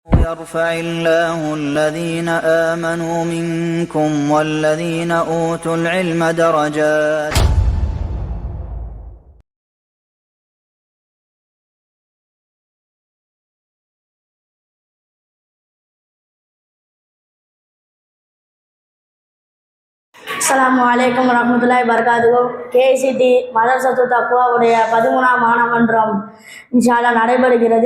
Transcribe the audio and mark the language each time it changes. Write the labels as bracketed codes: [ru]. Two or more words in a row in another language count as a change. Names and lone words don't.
[ar] يرفع الله الذين آمنوا منكم والذين أوتوا العلم درجات. السلام عليكم ورحمة الله وبركاته. [ta] கேசிடி மதரசத்து தக்வாவுடைய 13ஆம் மாணவன்றம் [ar] إن شاء الله [ta] நடைபெறுகிறது.